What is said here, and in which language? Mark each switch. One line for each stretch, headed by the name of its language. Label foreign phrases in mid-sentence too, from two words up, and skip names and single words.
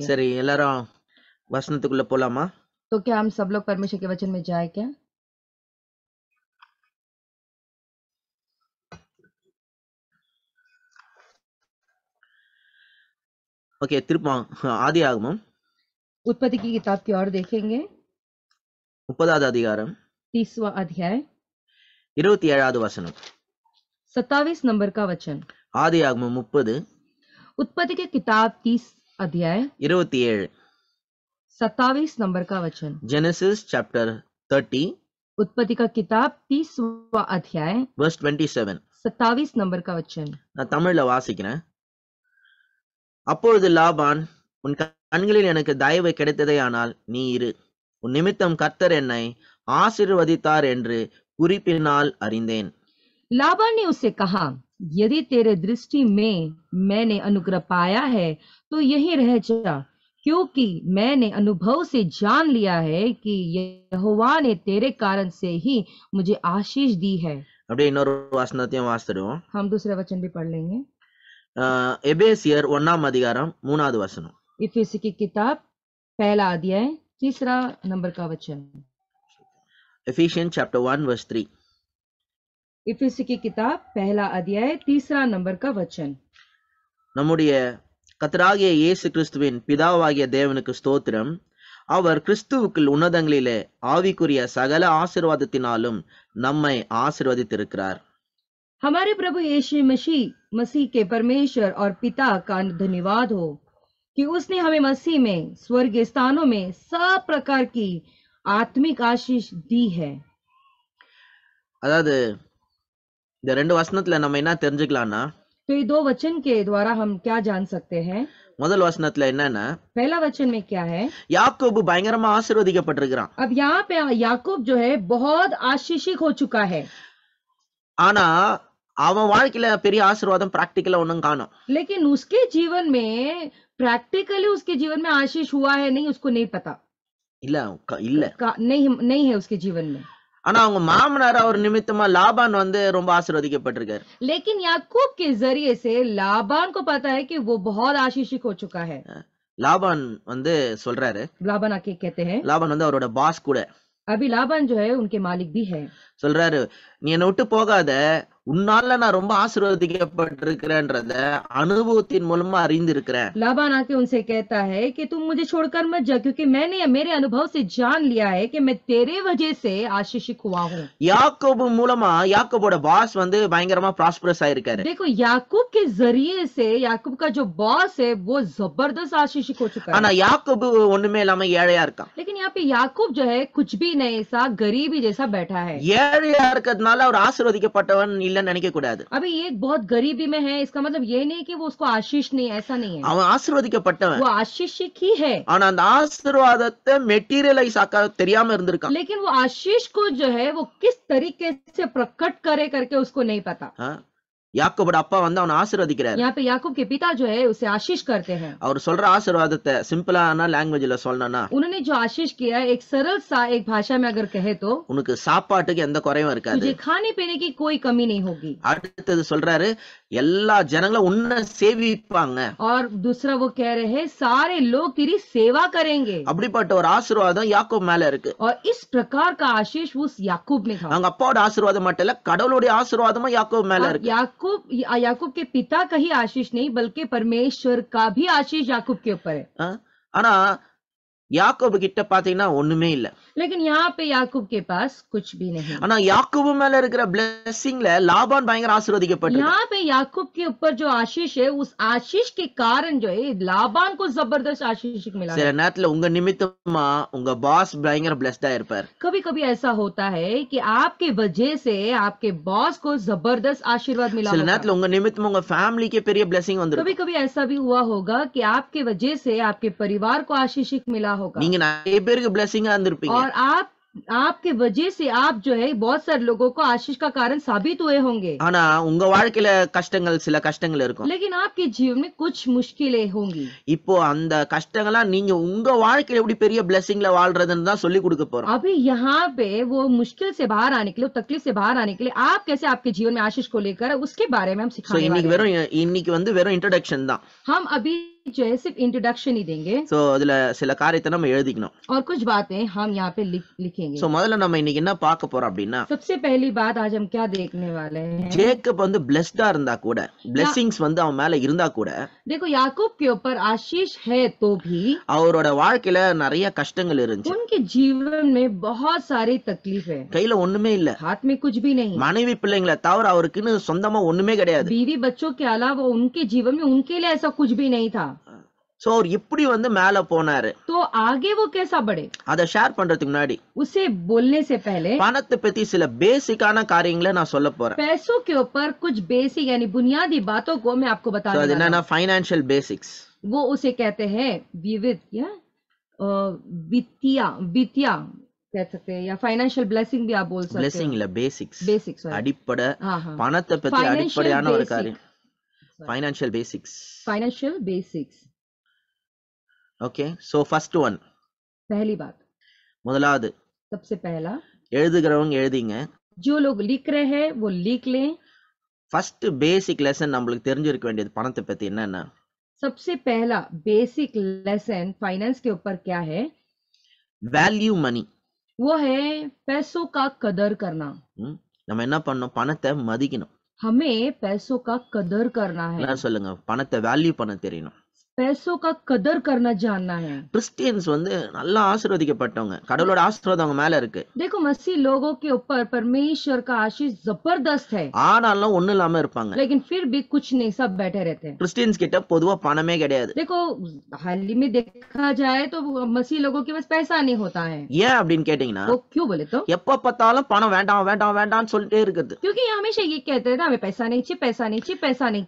Tamil: சரி எல்லாரும் வசனத்துக்குள்ள போலாமா?
Hindi: तो क्या हम सब लोग परमेश्वर के वचन में जाए क्या?
Tamil: ஓகே திரும்ப ஆதி ஆகமம்
Hindi: उत्पत्ति की किताब की ओर देखेंगे।
Tamil: 30வது அதிகாரம்
Hindi: 30वां अध्याय
Tamil: 27வது வசனம்.
Hindi: 27 नंबर का वचन।
Tamil: ஆதி ஆகமம் 30
Hindi: उत्पत्ति की किताब 30 अध्याय
Tamil: 27.
Hindi: 27 नंबर का वचन।
English: Genesis chapter 30
Hindi: उत्पत्ति का किताब 30वां अध्याय
English: verse 27.
Hindi: 27 नंबर का वचन।
Tamil: நான் தமிழ்ல வாசிக்கிறேன். அப்பொழுது லாபான், உன் கண்களில் எனக்கு தயவு கிடைத்ததேயானால் நீ இரு, உன் நிமித்தம் கர்த்தர் என்னை ஆசீர்வதித்தார் என்று குறிப்பினால் அறிந்தேன்.
Hindi: लाबान ने उससे कहा, यदि तेरे दृष्टि में मैंने अनुग्रह पाया है तो यहीं रह जा, क्योंकि मैंने अनुभव से जान लिया है कि यहोवा ने तेरे कारण से ही मुझे आशीष दी है।
Tamil: அப்படியே இன்னொரு வசனத்தையும் வாசிடுவோம்.
Hindi: हम दूसरे वचन भी पढ़ लेंगे।
Tamil: எபேசியர் 1ஆம் அதிகாரம் 3வது வசனம்.
Hindi: इफिसी की किताब पहला अध्याय 3 नंबर का वचन।
English: Ephesians chapter 1 verse 3.
Hindi: इफिसी की किताब पहला अध्याय 3 नंबर का वचन।
Tamil: நம்முடைய கர்த்தராகிய இயேசு கிறிஸ்துவின் பிதாவாகிய தேவனுக்கு ஸ்தோத்திரம். அவர் கிறிஸ்துவுக்குள் உன்னதங்களிலே ஆவிக்குரிய சகல ஆசீர்வாதத்தினாலும் நம்மை ஆசீர்வதித்திருக்கிறார்.
Hindi: हमारे प्रभु यीशु मसीह के परमेश्वर और पिता का धन्यवाद हो कि उसने हमें मसीह में स्वर्गीय स्थानों में सब प्रकार की आत्मिक आशीष दी है।
Tamil: அதாவது இந்த ரெண்டு வசனத்துல நம்ம என்ன தெரிஞ்சுக்கலாம்னா,
Hindi: तो ये 2 वचन के द्वारा हम क्या जान सकते हैं?
Tamil: முதல் வசனத்துல என்னன்னா,
Hindi: पहला वचन में क्या है?
Tamil: யாக்கோபு பயங்கரமா ஆசீர்வதிக்கப்பட்டிருக்கிறான்.
Hindi: अब यहाँ पे याकूब जो है बहुत आशीषित हो चुका है,
Tamil: ஆனா அவன் வாழ்க்கையில பெரிய ஆசீர்வாதம் பிராக்டிக்கலா ஒண்ணும் காணோம்.
Hindi: लेकिन उसके जीवन में प्रैक्टिकली उसके जीवन में आशीष हुआ है नहीं, उसको नहीं पता।
Tamil: இல்ல
Hindi: नहीं है उसके जीवन में।
Tamil: ஆனா அவங்க மாமனார் அவர் நிமித்தமா லாபான் ரொம்ப ஆசீர்வதிக்கப்பட்டிருக்காரு.
Hindi: लेकिन याकूब के जरिए से लाबान को पता है कि वो बहुत आशीषित हो चुका है।
Tamil: லாபான் சொல்றாரு,
Hindi: लाबान आके कहते हैं,
Tamil: லாபான் அவரோட பாஸ் கூட
Hindi: अभी लाबान जो है उनके मालिक भी है।
Tamil: சொல்றாரு, நீ என்னை விட்டு போகாத, உன்னால நான் ரொம்ப ஆசீர்வதிக்கப்பட்டிருக்கிறேன்றத அனுபவத்தின் மூலமா அறிந்திருக்கிறேன்.
Hindi: लाबान आके उनसे कहता है कि तुम मुझे छोड़कर मत जा, क्योंकि मैंने मेरे अनुभव से जान लिया है कि मैं तेरे वजह से आशीषित हुआ हूँ।
Tamil: யாக்கோபு மூலமா யாக்கோபோட பாஸ் வந்து பயங்கரமா ப்ராஸ்பரஸ் ஆயிருக்காரு.
Hindi: देखो याकूब के जरिए से याकूब का जो बॉस है वो जबरदस्त आशीषित हो चुका
Tamil: ஆனா
Hindi: है,
Tamil: யாக்கோபு ஒண்ணுமே இல்லாம ஏழையா இருக்கான்.
Hindi: लेकिन यहाँ पे याकूब जो है कुछ भी नहीं, सा गरीबी जैसा बैठा है।
Tamil: ஏழையா இருக்கிறதுனால அவர் ஆசீர்வதிக்கப்பட்டவன் இல்லைன்னு நினைக்க கூடாது.
Hindi: अभी ये बहुत गरीबी में है, इसका मतलब ये नहीं कि वो उसको आशीष नहीं, ऐसा नहीं है,
Tamil: அவன் ஆசீர்வதிக்கப்பட்டவன்.
Hindi: वो आशीषित ही है,
Tamil: ஆனா அந்த ஆசீர்வாதத்தை மெட்டீரியலைஸ் ஆக்க தெரியாம இருந்திருக்கான்.
Hindi: लेकिन वो आशीष को जो है वो किस तरीके से प्रकट करे करके उसको नहीं पता। ஆ?
Tamil: யாக்கோபோட அப்பா வந்து அவனை ஆசீர்வதிக்கிறாரு.
Hindi: यहाँ पे याकूब के पिता जो है उसे आशीष करते हैं।
Tamil: அவர் சொல்ற ஆசீர்வாதத்தை சிம்பிளான லாங்குவேஜ்ல சொல்லணும்னா,
Hindi: उन्होंने जो आशीष किया एक सरल सा एक भाषा में अगर कहे तो
Tamil: உனக்கு சாப்பாட்டுக்கு எந்த குறையும் இருக்காது.
Hindi: तुझे खाने पीने की कोई कमी नहीं होगी।
Tamil: அடுத்தது சொல்றாரு, எல்லா ஜனங்களும் உன்னை சேவிப்பாங்க.
Hindi: और दूसरा वो कह रहे हैं सारे लोग तेरी सेवा करेंगे,
Tamil: அப்படிப்பட்ட ஒரு ஆசீர்வாதம் யாக்கோப் மேல இருக்கு.
Hindi: और इस प्रकार का आशीष उस याकूब में था।
Tamil: அவங்க அப்பாவோட ஆசீர்வாதம் மட்டும் இல்ல, கடவுளுடைய ஆசீர்வாதமும் யாக்கோப் மேல
Hindi: और
Tamil: இருக்கு.
Hindi: याकूब के पिता का ही आशीष नहीं बल्कि परमेश्वर का भी आशीष याकूब के ऊपर है। ஆ?
Tamil: ஆனா யாக்கோபு கிட்ட பாத்தீங்கன்னா ஒண்ணுமே இல்ல.
Hindi: लेकिन यहाँ पे याकूब के पास कुछ भी नहीं।
Tamil: ஆனா யாக்கோபு மேல இருக்கிற பிளெஸிங்ல லாபான் பயங்கர ஆசீர்வதிக்கப்பட்டிருக்கான்.
Hindi: यहाँ पे याकूब के ऊपर जो आशीष है उस आशीष के कारण जो है लाबान को जबरदस्त आशीष मिला
Tamil: சில
Hindi: है।
Tamil: நேரத்துல உங்க நிமித்தமா உங்க பாஸ் பயங்கர பிளெஸ்டா இருப்பார்.
Hindi: कभी कभी ऐसा होता है कि आपके वजह से आपके बॉस को जबरदस्त आशीर्वाद मिला
Tamil: சில
Hindi: होगा।
Tamil: நேரத்துல உங்க நிமித்தமா உங்க ஃபேமிலிக்கே பெரிய பிளெஸிங் வந்திருக்கும்.
Hindi: कभी कभी ऐसा भी हुआ होगा कि आपके वजह से आपके परिवार को आशीष मिला होगा,
Tamil: நீங்க நிறைய பேருக்கு பிளெஸிங்கா இருந்திருப்பீங்க.
Hindi: और आपके वजह से आप जो है बहुत सारे लोगों को आशीष का कारण साबित हुए होंगे,
Tamil: ஆனா உங்க வாழ்க்கையில சில கஷ்டங்கள் இருக்கும்.
Hindi: लेकिन आपके जीवन में कुछ मुश्किलें होंगी।
Tamil: இப்போ அந்த கஷ்டங்கள்லாம் நீங்க உங்க வாழ்க்கையில எப்படி பெரிய பிளெஸிங்ல வாழ்றதுன்னு தான் சொல்லி கொடுக்க போறோம்.
Hindi: अभी यहाँ पे वो मुश्किल से बाहर आने के लिए, तकलीफ से बाहर आने के लिए आप कैसे आपके जीवन में आशीष को लेकर उसके बारे में हम
Tamil: சோ
Hindi: सिखाने
Tamil: இன்னைக்கு
Hindi: वाले हैं।
Tamil: இன்னைக்கு வந்து வெறும் இன்ட்ரோடக்ஷன் தான்.
Hindi: हम अभी जो है सिर्फ इंट्रोडक्शन ही देंगे,
Tamil: சோ அதுல சில காரியத்தை நம்ம எழுதிக்கணும்.
Hindi: और कुछ बातें हम यहाँ पे लिखेंगे।
Tamil: சோ முதல்ல நம்ம இன்னைக்கு என்ன பார்க்க போறோம் அப்படின்னா,
Hindi: सबसे पहली बात आज हम क्या देखने वाले हैं।
Tamil: ஜேக்கப் வந்து பிளெஸ்டா இருந்தா கூட, பிளெஸிங்ஸ் வந்து அவன் மேல இருந்தா கூட,
Hindi: देखो याकूब के ऊपर आशीष है तो भी
Tamil: அவரோட வாழ்க்கையில நிறைய கஷ்டங்கள் இருந்துச்சு.
Hindi: उनके जीवन में बहुत सारी तकलीफ है,
Tamil: கையில ஒண்ணுமே இல்ல.
Hindi: हाथ में कुछ भी नहीं,
Tamil: மனைவி பிள்ளைங்களை தவிர அவருக்குன்னு சொந்தமா ஒண்ணுமே கிடையாது.
Hindi: बीवी बच्चों के अलावा उनके जीवन में उनके लिए ऐसा कुछ भी नहीं था।
Tamil: சோ அவர் இப்படி வந்து மேல போனாரு.
Hindi: तो आगे वो कैसा बढ़े,
Tamil: அத ஷேர் பண்றதுக்கு முன்னாடி
Hindi: उसे बोलने से पहले
Tamil: பணத்தை பத்தி சில பேசிக்கான காரியங்களை நான் சொல்ல போறேன்.
Hindi: पैसों के ऊपर कुछ बेसिक यानी बुनियादी बातों को मैं आपको
Tamil: சோ
Hindi: बताने
Tamil: அது
Hindi: वाला
Tamil: என்னன்னா
Hindi: हूं।
English: financial basics.
Hindi: वो उसे कहते हैं विविध या वित्तीय वित्तीय कह सकते हैं, या
English: financial blessing
Hindi: भी आप बोल सकते
Tamil: பிளெஸிங் இல்ல பேசிக்ஸ்.
Hindi: हो। बेसिक्स
Tamil: அடிப்படை
Hindi: हाँ हाँ
Tamil: பணத்தை பத்தி
English: Financial
Tamil: அடிப்படையான ஒரு
English: basic.
Tamil: காரியம்.
English: financial basics. financial basics. okay, so first one,
Hindi: पहली बात,
Tamil: முதலாவது
Hindi: सबसे पहला,
Tamil: எழுதுகிறவங்க எழுதிங்க.
Hindi: जो लोग लिख रहे हैं वो लिख लें।
English: first basic lesson
Tamil: நம்மளுக்கு தெரிஞ்சிருக்க வேண்டியது பணத்தை பத்தி என்னன்னா,
Hindi: सबसे पहला
English: basic lesson
Hindi: फाइनेंस के ऊपर क्या है,
English: value money.
Hindi: वो है पैसों का कदर करना।
Tamil: நம்ம என்ன பண்ணணும், பணத்தை மதிக்கணும்.
Hindi: हमें पैसों का कदर करना है,
Tamil: என்ன சொல்லுங்க, பணத்தை வேல்யூ பண்ண தெரியணும்.
Hindi: पैसों का कदर करना जानना है।
Tamil: கிறிஸ்டியன்ஸ் வந்து நல்லா ஆசீர்வதிக்கப்பட்டவங்க, கடவுளோட ஆசீர்வாதம் அவங்க மேல இருக்கு.
Hindi: देखो मसीह लोगों के ऊपर परमेश्वर का आशीष जबरदस्त है,
Tamil: ஆனாலும் ஒண்ணு இல்லாம இருப்பாங்க.
Hindi: लेकिन फिर भी कुछ नहीं, सब बैठे रहते हैं।
Tamil: கிறிஸ்டியன்ஸ் கிட்ட பொதுவா பணமே கிடையாது.
Hindi: देखो हाल ही में देखा जाए तो मसीह लोगों के पास पैसा नहीं होता है।
Tamil: ஏன் அப்படின்னு கேட்டீங்கன்னா,
Hindi: वो क्यों बोले तो,
Tamil: எப்ப பார்த்தாலும் பணம் வேண்டாம் வேண்டாம் வேண்டாம்னு சொல்லிட்டே இருக்குது.
Hindi: क्योंकि ये हमेशा ये कहते हैं ना हमें पैसा नहीं चाहिए, पैसा नहीं चाहिए, पैसा नहीं चाहिए।